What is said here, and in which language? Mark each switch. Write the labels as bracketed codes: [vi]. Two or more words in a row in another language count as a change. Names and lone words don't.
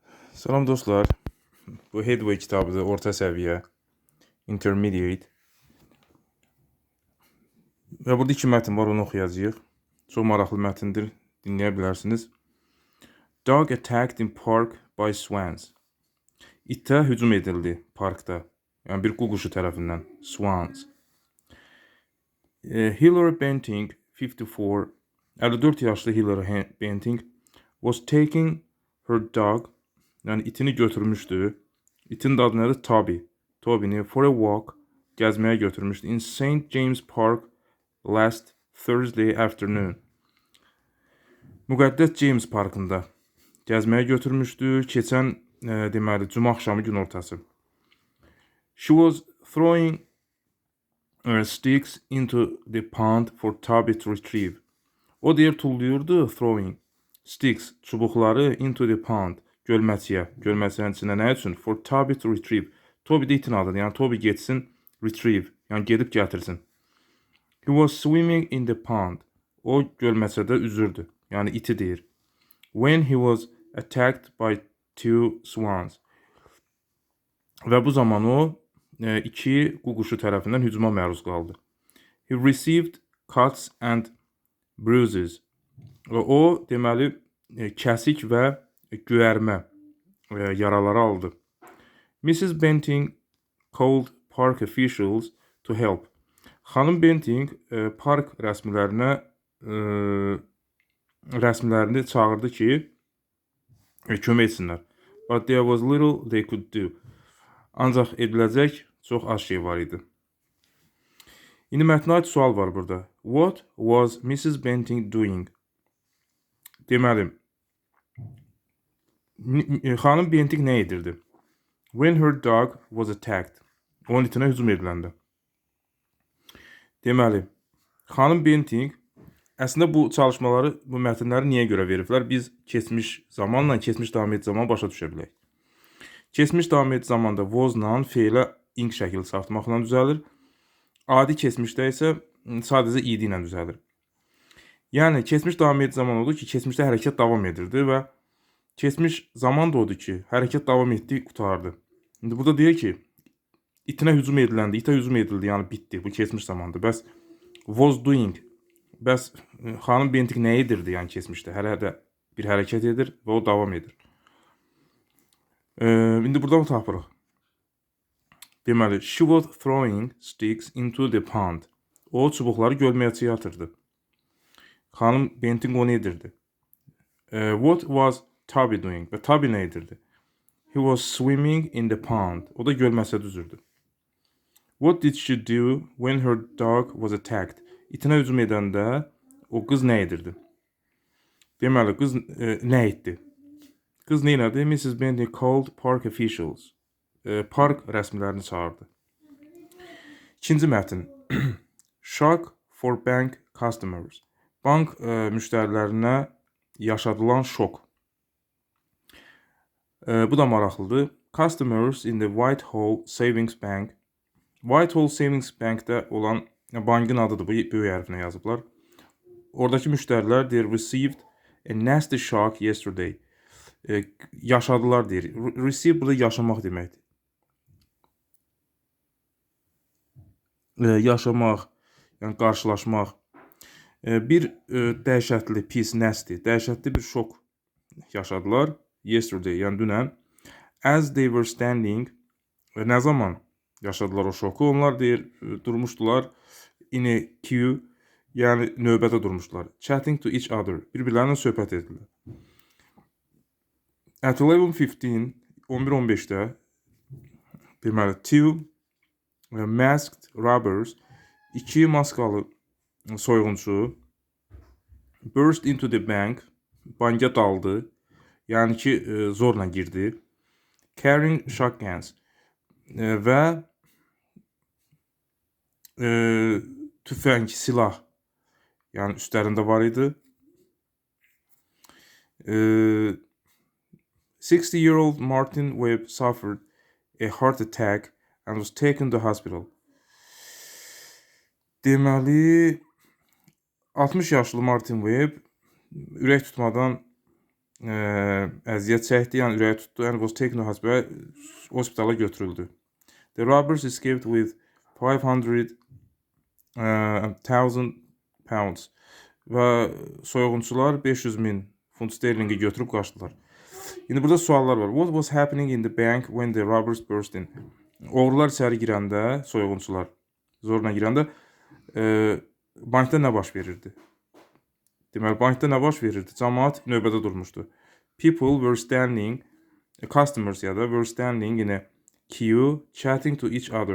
[az] Salam dostlar. Bu Headway kitabıdır, orta səviyyə, intermediate. Və burada iki mətn var, onu oxuyacağıq. Çox maraqlı mətndir, dinləyə bilərsiniz. [en] Dog attacked in park by swans. [az] İtə hücum edildi parkda. Yəni bir qu quşu tərəfindən. [en] Swans. Hillary Benting, 54 yaşlı Hillary Benting was taking her dog, [az] yəni itini götürmüşdü. İtin adı nədir? Toby. Toby'ni [en] for a walk, [az] gəzməyə götürmüşdü. [en] In St. James Park last Thursday afternoon. [az] Müqəddəs James parkında gəzməyə götürmüşdü. Keçən deməli cümə axşamı günortası. [en] She was throwing sticks into the pond for Toby to retrieve. [az] O deyir tulluyurdu, [en] throwing sticks, çubuqları into the pond, [az] gölməçiyə. Gölməçinin içində nə üçün? [en] For Toby to retrieve. [az] Toby də itin adıdır. Yəni Toby getsin, retrieve. Yəni gedib gətirsin. [en] He was swimming in the pond. [az] O gölməçədə üzürdü. Yəni iti deyir. [en] When he was attacked by two swans. [az] Və bu zaman o iki qu quşu tərəfindən hücuma məruz qaldı. [en] He received cuts and bruises. [az] O deməli kəsik və göyərmə yaraları aldı. [en] Mrs. Benting called park officials to help. [az] Xanım Benting park rəsmilərini çağırdı ki, kömək etsinlər. [en] But there was little they could do. [az] Ancaq ediləcək çox az şey var idi. İndi mətnə aid sual var burada. [en] What was Mrs. Benting doing? [az] Deməli, xanım Benting nə edirdi? [en] When her dog was attacked. [az] Onun itinə hücum ediləndə. Deməli, xanım Benting əslində bu çalışmaları, bu mətnləri niyə görə veriblər? Biz keçmiş zamanla, keçmiş davam edici zaman başa düşə bilək. Keçmiş davam edici zamanda was-la feilə ing şəkili çıxartmaqla düzəlir. Adi keçmişdə isə sadəcə id ilə düzəlir. Yəni, keçmiş davam edici zaman odur ki, keçmişdə hərəkət davam edirdi və keçmiş zaman da odur ki, hərəkət davam etdi, qutardı. İndi burada deyir ki, itinə hücum ediləndə, itə hücum edildi, yəni bitdi, bu keçmiş zamandır. [en] Bəs was doing, [az] bəs xanım Benting nə edirdi, yəni keçmişdə? Hələ də bir hərəkət edir və o davam edir. İndi buradan tapırıq. Deməli, [en] she was throwing sticks into the pond. [az] O çubuqları gölməçəyə atırdı. Xanım Benting onu edirdi. [en] What was Toby doing? [az] Və Toby nə edirdi? [en] He was swimming in the pond. [az] O da gölməçədə üzürdü. [en] What did she do when her dog was attacked? [az] İtinə hücum edəndə o qız nə edirdi? Deməli, qız nə etdi? Qız nə edirdi? Mrs. [en] Benting called park officials. [az] Park rəsmilərini çağırdı. İkinci mətn. [en] Shock for bank customers. [az] Bank müştərilərinə yaşadılan şok. Bu da maraqlıdır. [en] Customers in the Whitehall Savings Bank. [az] Whitehall Savings Bank'də olan bankın adıdır. Bu böyük hərflə yazıblar. Oradakı müştərilər deyir, [en] received a nasty shock yesterday. [az] Yaşadılar deyir. Receive burada yaşamaq deməkdir. Yaşamaq, yəni qarşılaşmaq. Bir dəhşətli, pis, nasty, dəhşətli bir şok yaşadılar. Yesterday, yəni dünən. [en] As they were standing, [az] nə zaman yaşadılar o şoku? Onlar deyir, durmuşdular [en] in a queue, [az] yəni növbədə durmuşdular. [en] Chatting to each other, [az] bir-birlərinlə söhbət edirlər. At 11:15, 11:15-də deməli, [en] two masked robbers, [az] iki maskalı soyğunçu [en] burst into the bank, [az] banka daldı, yəni ki, zorla girdi. [en] Carrying shotguns [az] və tüfəng, silah, yəni üstlərində var idi. [en] 60-year-old Martin Webb suffered a heart attack and was taken to hospital. [az] Deməli, 60 yaşlı Martin Webb ürək tutmadan əziyyət çəkdi, yəni ürəyi tutdu [en] and was taken to hospital, [az] hospitala götürüldü. [en] The robbers escaped with 500,000 pounds [az] və soyğunçular 500.000 funt sterlingi götürüb qaçdılar. İndi burada suallar var. [en] What was happening in the bank when the robbers burst in? [az] Oğrular içəri girəndə, soyğunçular zorla girəndə bankda nə baş verirdi? Deməli, bankda nə baş verirdi? Cəmaət növbədə durmuşdu. [en] People were standing, customers [az] ya da [en] were standing in a queue chatting to each other.